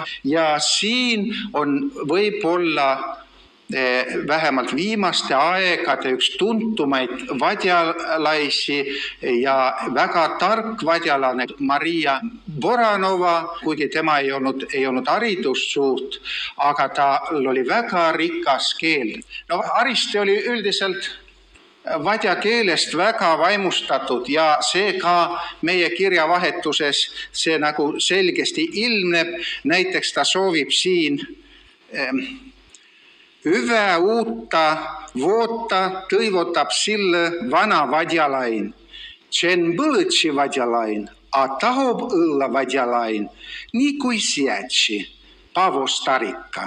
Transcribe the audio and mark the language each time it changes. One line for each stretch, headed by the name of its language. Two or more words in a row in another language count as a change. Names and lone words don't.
Estonian: Ja siin on võib-olla vähemalt viimaste aegade üks tuntumaid vadjalaisi ja väga tark vadjalane Maria Boranova, kuigi tema ei olnud haridust suurt, aga tal oli väga rikas keel. No, Ariste oli üldiselt vadja keelest väga vaimustatud ja see ka meie kirjavahetuses see nagu selgesti ilmneb. Näiteks ta soovib siin
Finnish: hyvää uutta vuotta
Estonian: toivotab sille vana vadjalain.
Votic: Sen põlõtsi vadjalain,
Estonian: a tahab olla vadjalain, nii kui siätsi, Paavo Starikka.